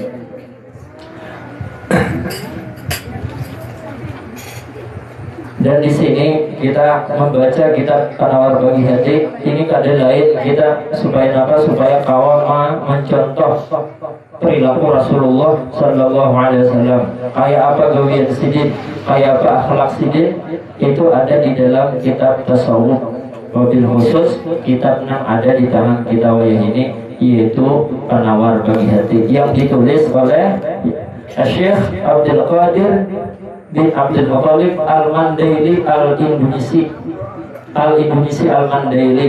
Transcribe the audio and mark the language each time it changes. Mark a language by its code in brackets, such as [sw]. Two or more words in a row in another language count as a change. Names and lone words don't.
[id] Dan di sini kita membaca kitab Penawar Bagi Hati. Ini kada lain kita supaya apa? Supaya kawan mencontoh perilaku Rasulullah [ar] صلى الله عليه وسلم. [bjn] Kayak apa gawian sidin, kayak apa akhlak sidin, itu ada di dalam kitab tasawuf. [ar] وبالخصوص [bjn] kitab yang ada di tangan kita wayah ini, yaitu penawar bagi hati, yang ditulis oleh Syekh Abdul Qadir bin Abdul Muthalib Al-Mandaili Al-Indonesi Al-Mandaili.